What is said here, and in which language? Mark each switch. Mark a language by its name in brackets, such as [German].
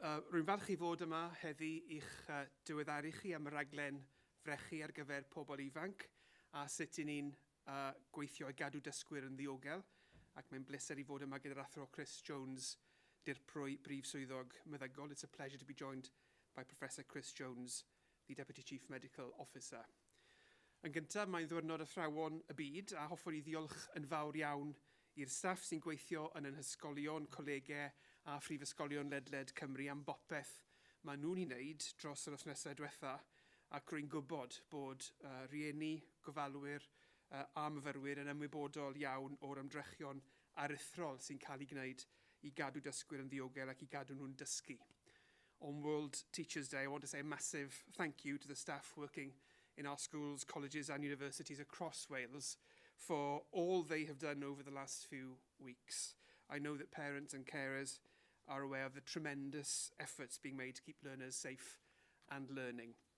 [Welsh] Rwy'n falch i fod yma heddi i'ch diweddaru chi am y raglen frechu ar gyfer pobl ifanc a sut i ni'n gweithio i gadw dysgwyr yn ddiogel. Ac mae'n bleser i fod yma gyda'r athro Chris Jones, Dirprwy, Prif, Swyddog, Meddygol. [English] It's a pleasure to be joined by Professor Chris Jones, the Deputy Chief Medical Officer. [Welsh] Yn gyntaf, mae'n ddiwrnod athrawon y byd a hoffwn i ddiolch yn fawr iawn i'r staff sy'n gweithio yn hysgolion, colegau a Phrifysgolion ledled Cymru am bopeth maen nhw'n ei wneud dros yr wythnosau diwetha ac rwy'n gwybod bod rhieni, gofalwyr a myfyrwyr yn ymwybodol iawn o'r ymdrechion aruthrol sy'n cael ei gwneud i gadw dysgwyr yn ddiogel ac i gadw nhw'n dysgu. [English] On World Teachers' Day, I want to say a massive thank you to the staff working in our schools, colleges and universities across Wales for all they have done over the last few weeks. I know that parents and carers are aware of the tremendous efforts being made to keep learners safe and learning.